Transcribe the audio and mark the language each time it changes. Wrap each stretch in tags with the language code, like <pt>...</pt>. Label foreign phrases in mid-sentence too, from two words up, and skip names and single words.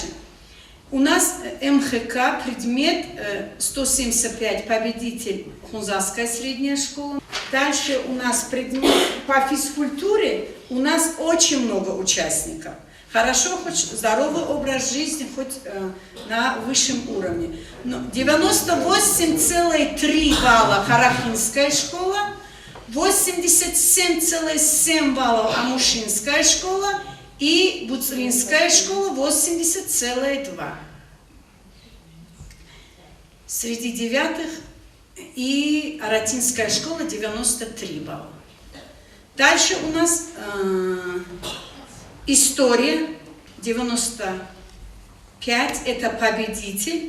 <ru>У нас МХК, предмет 175, победитель Хунзасская средняя школа. Дальше у нас предмет по физкультуре, у нас очень много участников. Хорошо, хоть здоровый образ жизни, хоть на высшем уровне. Но 98,3 балла Харахинская школа, 87,7 баллов Амушинская школа и Буцринская школа 80,2. Среди 9-х и Аратинская школа 93 балла. Дальше у нас история 95, это победитель.</ru>